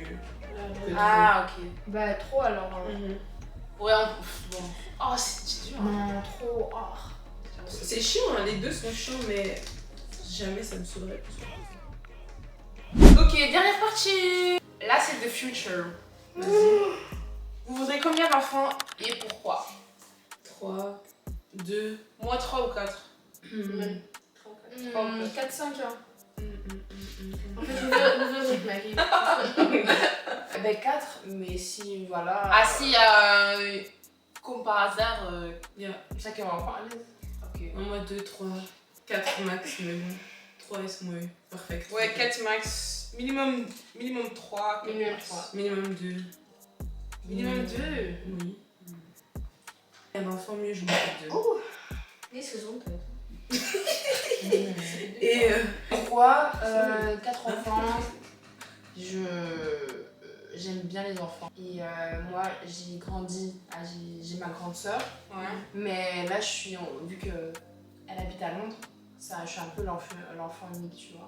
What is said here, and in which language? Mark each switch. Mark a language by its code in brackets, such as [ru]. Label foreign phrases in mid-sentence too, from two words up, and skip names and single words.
[fr] Ah ok. Bah trop alors. Ouais, bon. Oh c'est dur. Non trop. Oh. C'est chiant, hein, les deux sont chiants, mais. jamais ça me saoulerait plus. Ok, dernière partie. Là, c'est [en] the future. [fr] Vas-y. Vous voudrez combien d'enfants et pourquoi? 3, 2. Moi, 3 ou 4. 4-5 ans. En fait, Mm. nous deux avec Marie. Ben 4, mais si, voilà. Ah, si, comme par hasard. Yeah. Chacun va en parler. Ok. Moi 2, 3, 4 max, mais bon. 3 est moi parfait. Ouais, 4 max. Minimum 3. Minimum 3. Minimum 2. Minimum 2. Oui. Un enfant mieux, je m'en 2. [nl] Nee, is gezondheid. [fr] Et Pourquoi 4 enfants? J'aime bien les enfants. Et moi, j'ai grandi, j'ai ma grande sœur. Ouais. Mais là, vu qu'elle habite à Londres, je suis un peu l'enfant unique, tu vois.